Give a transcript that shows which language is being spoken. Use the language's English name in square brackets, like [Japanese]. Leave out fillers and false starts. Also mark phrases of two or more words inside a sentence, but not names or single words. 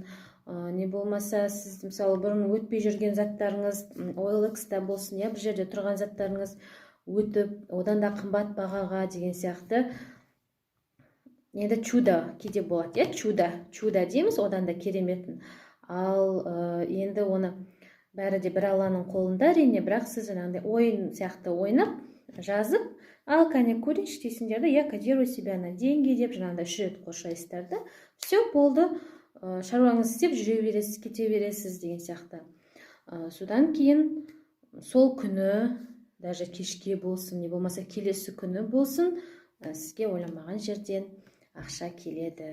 [Kazakh] Не болмаса, сіз мысалы бұрын өтпей жүрген заттарыңыз, OLX-та болсын, бір жерде тұрған заттарыңыз өтіп, одан да қымбат бағаға деген сияқты. Енді чудо кейде болады, чудо дейміз, одан да кереметін. Ал енді оны бәрі де бір Алланың қолында, әрине, бірақ сіз жаңағыдай ойын сияқты ойнап, жазып, ал кәне көрейінші дейсіңдер, [Russian] я кодирую себя на деньги [Kazakh] деп жаңағыдай 3 рет қоршайсыздар да, все болды. Шаруаңыз істеп жүре бересіз, кете бересіз деген сияқты. Содан кейін сол күні, даже кешке болсын, не болмаса келесі күні болсын, сізге ойламаған жерден ақша келеді.